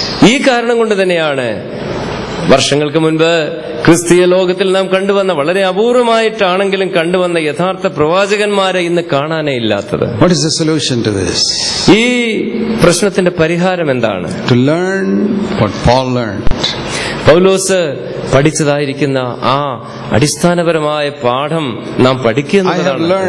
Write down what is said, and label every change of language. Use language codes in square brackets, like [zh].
[ml] ഈ കാരണം കൊണ്ട് തന്നെയാണ് വർഷങ്ങൾക്ക് മുൻപ് ക്രിസ്തീയ ലോകത്തിൽ നാം കണ്ടുവന്ന, വളരെ അപൂർവമായിട്ടാണെങ്കിലും കണ്ടുവന്ന യഥാർത്ഥ പ്രവാചകന്മാരെ ഇന്ന് കാണാനേ ഇല്ലാത്തത്. [en] What is the solution to this? [ml] ഈ പ്രശ്നത്തിന്റെ പരിഹാരം എന്താണ്? [en] To learn what Paul learned. [ml] പൗലോസ് പഠിച്ചതായിരിക്കുന്ന ആ അടിസ്ഥാനപരമായ പാഠം നാം പഠിക്കുന്നതാണ്.